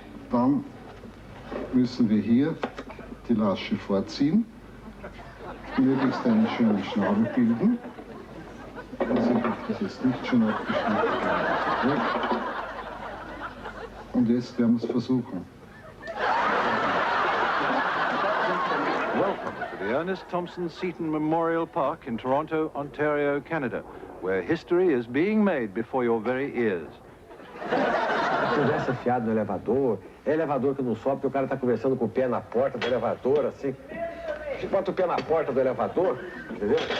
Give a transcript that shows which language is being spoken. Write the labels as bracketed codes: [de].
[de] Dann müssen wir hier die Lasche vorziehen, möglichst einen schönen Schnabel bilden. Also ich hoffe, das ist nicht schon abgeschnitten. Und jetzt werden wir es versuchen. [en] Welcome to the Ernest Thompson Seton Memorial Park in Toronto, Ontario, Canada, where history is being made before your very ears. [pt] Se tivesse enfiado no elevador, é elevador que não sobe porque o cara tá conversando com o pé na porta do elevador, assim. Você bota o pé na porta do elevador, entendeu?